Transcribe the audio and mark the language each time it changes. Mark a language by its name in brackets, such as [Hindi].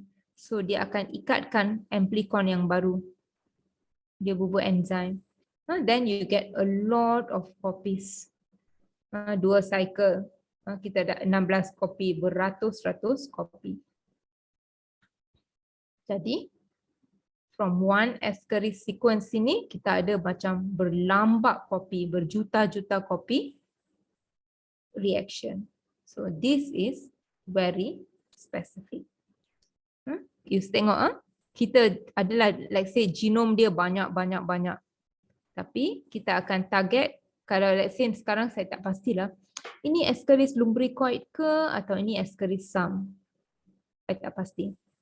[Malay] So dia akan ikatkan amplicon yang baru. Dia bubuh enzim. [English] Then you get a lot of copies. [Malay] 2 cycle. Kita ada 16 kopi, beratus-ratus kopi. Jadi [English] from one ascaris sequence [Malay] ini kita ada macam berlambak kopi, berjuta-juta kopi reaction. [English] So this is very specific. [Malay] You tengok kita adalah like say genome dia banyak. Tapi kita akan target, kalau [English] let's say [Malay] sekarang saya tak pastilah ini ascaris lumbricoid ke atau ini ascaris sum. Saya tak pasti.